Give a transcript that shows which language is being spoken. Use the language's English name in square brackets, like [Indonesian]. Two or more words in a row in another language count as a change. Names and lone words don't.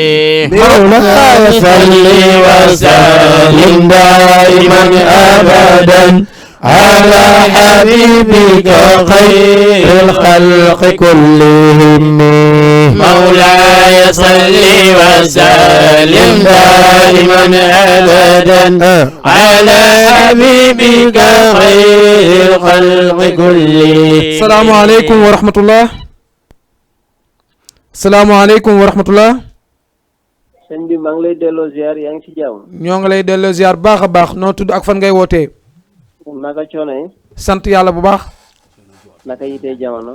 [Arabic] مولاي صل وسلم دائما أبدا على حبيبك خير الخلق كلهم مولاي صل وسلم دائما ابدا على حبيبك خير الخلق كلهم السلام عليكم ورحمة الله. السلام عليكم ورحمة الله. [Wolof] sëñ bi maa ngi lay delloo ziar yaa ngi ci jàmm. ñoo ngi lay delloo ziar baax a baax noo tudd ak fan ngay wootee. naka coono yi. sant yàlla bu baax. naka yitee jamono.